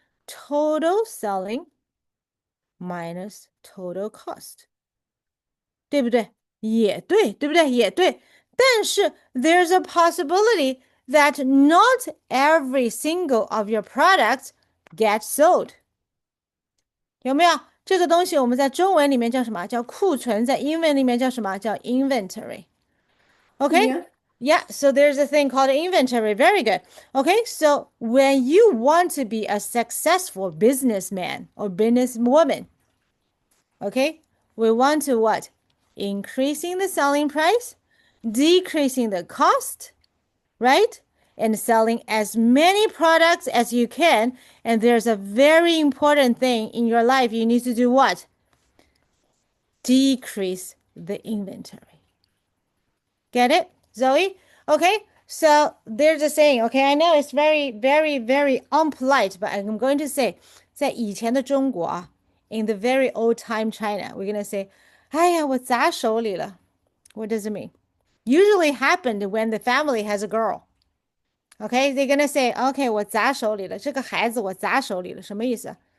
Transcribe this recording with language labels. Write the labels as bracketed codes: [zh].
[en] Total selling minus total cost. [zh] 对不对? 也对，对不对？也对。但是 [en] there's a possibility that not every single of your products gets sold. [zh] 有没有？这个东西我们在中文里面叫什么？叫库存，在英文里面叫什么？叫 inventory. Okay? [en] Yeah. Yeah, so there's a thing called inventory. Very good. Okay, so when you want to be a successful businessman or businesswoman, okay, we want to what? Increasing the selling price, decreasing the cost, right? And selling as many products as you can. And there's a very important thing in your life. You need to do what? Decrease the inventory. Get it, Zoe? Okay, so there's a saying. Okay, I know it's very, very, very unpolite, but I'm going to say, [zh] 在以前的中国啊, [en] in the very old time China, we're gonna say, [zh] 哎呀，我砸手里了. [en] What does it mean? Usually happened when the family has a girl. Okay, they're gonna say, okay, [zh] 我砸手里了，这个孩子我砸手里了，什么意思？